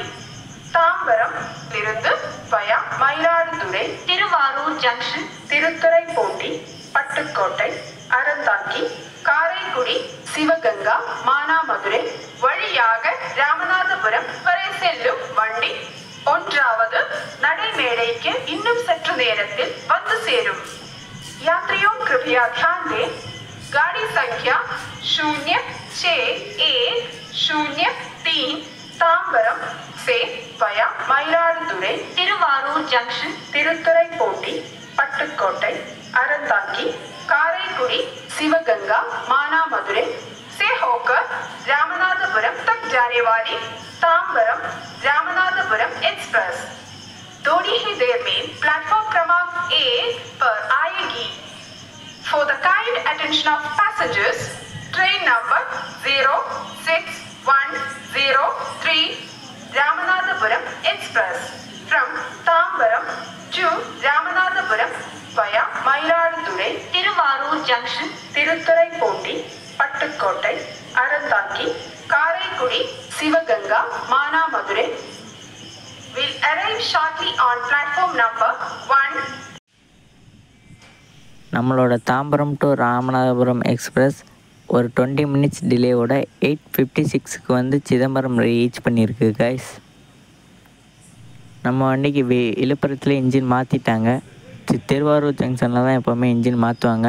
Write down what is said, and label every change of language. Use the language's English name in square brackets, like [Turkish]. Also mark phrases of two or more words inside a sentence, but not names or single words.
[Tamil] தாம்பரம் இருந்து வயா மயிலாடுதுறை, திருவாரூர் ஜங்ஷன், திருத்துறைப்பூண்டி, பட்டுக்கோட்டை, அறந்தாங்கி, காரைக்குடி, சிவகங்கா, மானாமதுரை வழியாக ராமநாதபுரம் வரை செல்லும் வண்டி 1வது நடைமேடைக்கு இன்னும் சற்று நேரத்தில் வந்து சேரும். [Hindi] यात्रियों कृपया ध्यान दें, गाड़ी संख्या 061003 तांबरम से वया मयिलादुतुरै, तिरुवारूर जंक्शन, तिरुतुरैपोंडी, पट्टुक्कोट्टै, अरंतांगी, काரைக்குடி, शिवगंगा, मानामदुरै से होकर रामनाथपुरम तक जाने वाली तांबरम रामनाथपुरम एक्सप्रेस थोड़ी ही देर में प्लेटफॉर्म क्रमांक 1 पर आएगी. [English] For the kind attention of passengers, train number 061003 Ramanathapuram Express from Tambaram to Ramanathapuram via Mailaduthurai, Tiruvarur Junction, Tiruthurai-Pondi, Pattukottai, Aranthaki, Karaikudi, Sivaganga, Manamadurai will arrive shortly on platform number 1. [Tamil] நம்மளோட தாம்பரம் டு ராமநாதபுரம் எக்ஸ்பிரஸ் ஒரு 20 [English] minutes delay [Tamil] 8:56க்கு வந்து சிதம்பரம் ரீச் பண்ணியிருக்கு கைஸ். நம்ம வண்டிக்கு விழுப்புரத்தில் இன்ஜின் மாற்றிட்டாங்க. திருவாரூர் ஜங்ஷனில் தான் எப்போவுமே இன்ஜின் மாற்றுவாங்க.